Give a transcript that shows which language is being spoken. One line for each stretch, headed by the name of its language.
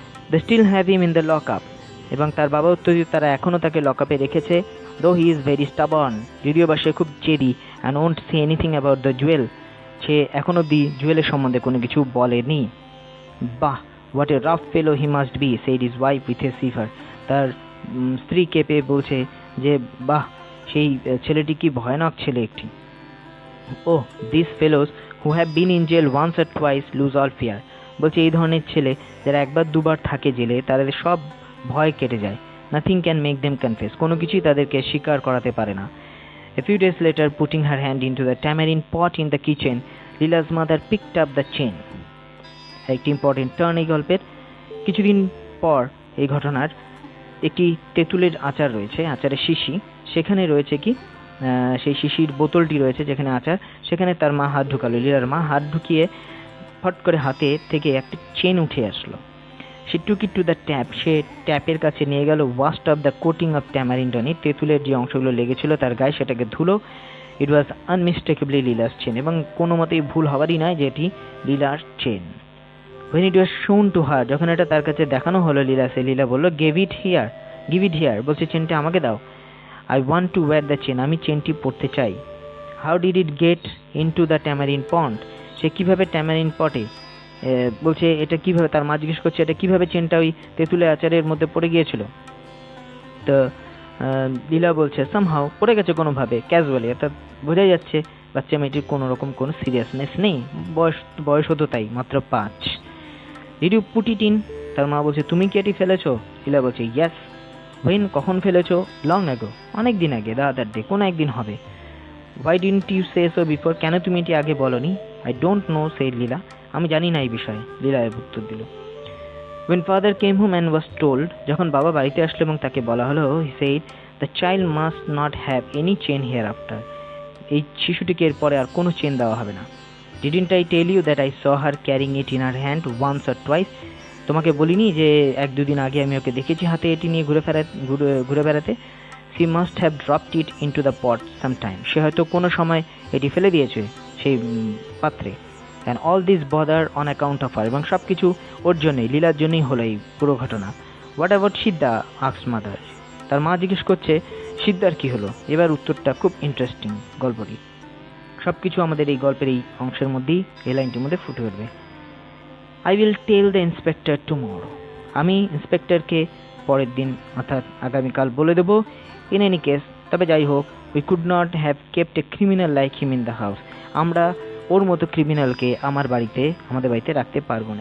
English: They still have him in the lock-up,
Bangla: এবং তার বাবা উত্তর দিয়ে তারা এখনও তাকে লকআপে রেখেছে।
English: Though he is very stubborn,
Bangla: যদিও বা সে খুব জেদি,
English: and won't say anything about the jewel,
Bangla: সে এখন অবধি জুয়েলের সম্বন্ধে কোনো কিছু বলেনি।
English: বাহ, what a rough fellow he must be, said his wife with a shiver.
Bangla: তার স্ত্রীকে পেয়ে বলছে যে বাহ, সেই ছেলেটি কি ভয়ানক ছেলে একটি।
English: Oh this fellows who have been in jail once or twice lose all fear.
Bangla: বলছে এই ধরনের ছেলে যারা একবার দুবার থাকে জেলে তাদের সব ভয় কেটে যায়।
English: nothing can make them confess,
Bangla: কোনো কিছুই তাদেরকে স্বীকার করাতে পারে না।
English: A few days later, putting her hand into the tamarind pot in the kitchen, Lila's mother picked up the chain.
Bangla: একটি ইম্পর্টেন্ট টার্ন এই গল্পের। কিছুদিন পর এই ঘটনার একটি তেঁতুলের আচার রয়েছে, আচারের শিশি, সেখানে রয়েছে কি সেই শিশির বোতলটি রয়েছে যেখানে আচার, সেখানে তার মা হাত ঢুকালো। লীলার মা হাত ঢুকিয়ে ফট করে হাতে থেকে একটা চেন উঠে আসলো।
English: সে took it to the tap,
Bangla: সে ট্যাপের কাছে নিয়ে গেল,
English: washed off the coating of tamarind on it,
Bangla: তেঁতুলের যে অংশগুলো লেগেছিল তার গায়ে সেটাকে ধুলো।
English: it was unmistakably
Bangla: লীলার চেন, এবং কোনো মতেই ভুল হওয়ারই নয় যে এটি লীলার chain.
English: when it was shown to her,
Bangla: যখন এটা তার কাছে দেখানো হলো লীলা বলল
English: give it here,
Bangla: বলছে চেনটা আমাকে দাও।
English: I want to wear the chain,
Bangla: আমি চেনটি পরতে চাই।
English: how did it get into the tamarind pond,
Bangla: সে কিভাবে ট্যামারিন্ড পটে, বলছে এটা কিভাবে, তার মা জিজ্ঞেস করছে এটা কিভাবে চেনটা ওই তেঁতুলের আচারের মধ্যে পড়ে গিয়েছিল। তো লীলা বলছে সামহাও, পড়ে গেছে কোনোভাবে, ক্যাজুয়ালি, অর্থাৎ বোঝা যাচ্ছে বাচ্চা মেয়েটির কোনো রকম কোনো সিরিয়াসনেস নেই, বয়স হতো তাই মাত্র 5।
English: did you put it in,
Bangla: তার মা বলছে তুমি কি এটি ফেলেছো? লীলা বলছে ইয়েস। হোয়েন, কখন ফেলেছো?
English: long ago,
Bangla: অনেক দিন আগে,
English: the other day,
Bangla: কোনো একদিন হবে।
English: why didn't you say so before,
Bangla: কেন তুমি এটি আগে বলনি?
English: I don't know, said
Bangla: লীলা, আমি জানি না এই বিষয়ে, লীলা উত্তর দিল।
English: When father came home and was told,
Bangla: যখন বাবা বাড়িতে আসলো এবং তাকে বলা হলো,
English: he said the child must not have any chain hereafter,
Bangla: এই শিশুটিকে এরপরে আর কোনো চেন দেওয়া হবে না।
English: Didn't I tell you that I saw her carrying it in her hand once or twice,
Bangla: তোমাকে বলিনি যে 1-2 দিন আগে আমি ওকে দেখেছি হাতে এটি নিয়ে ঘুরে বেড়াতে।
English: She must have dropped it into the pot sometime,
Bangla: সে হয়তো কোনো সময় এটি ফেলে দিয়েছে সেই পাত্রে।
English: and all this bother on account of her,
Bangla: এবং সব কিছু ওর জন্যই, লীলার জন্যই হলো এই পুরো ঘটনা।
English: what about Siddha, asked mother,
Bangla: তার মা জিজ্ঞেস করছে সিদ্ধার কি হলো। এবার উত্তরটা খুব ইন্টারেস্টিং গল্পটি, সব কিছু আমাদের এই গল্পের এই অংশের মধ্যেই, এই লাইনটির মধ্যে ফুটে উঠবে।
English: I will tell the inspector tomorrow,
Bangla: আমি ইন্সপেক্টরকে পরের দিন অর্থাৎ আগামীকাল বলে দেবো।
English: in any case,
Bangla: তবে যাই হোক,
English: we could not have kept a criminal like him in the house,
Bangla: আমরা ওর মতো ক্রিমিনালকে আমাদের বাড়িতে রাখতে পারবো না।